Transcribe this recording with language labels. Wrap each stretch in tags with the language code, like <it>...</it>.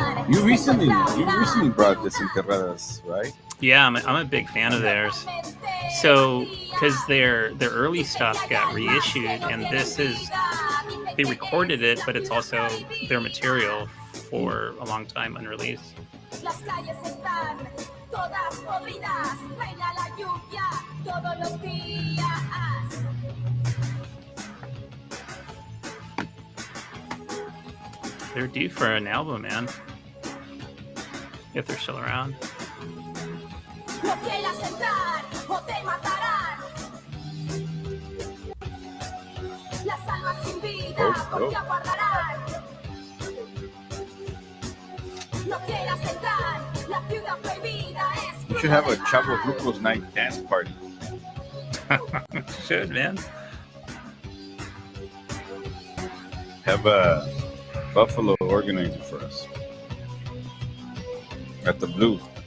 <en>you recently brought Desenterradas, right? Yeah, I'm a big fan of theirs. So, because their early stuff got reissued, and this is they recorded it, but it's also their material for a long time unreleased.</en> <es>Las calles están todas podridas, reina la lluvia todos los días.</es> <en>They're due for an album, man. If they're still around.</en> <es>No quieras entrar o te matarán. Las almas sin vida porque aguardarán. No quieras entrar, la ciudad prohibida es.</es> <en>We should have a Chavo Rucos night dance party. Should, man. Have a Buffalo organizer for us at the Blue.</en>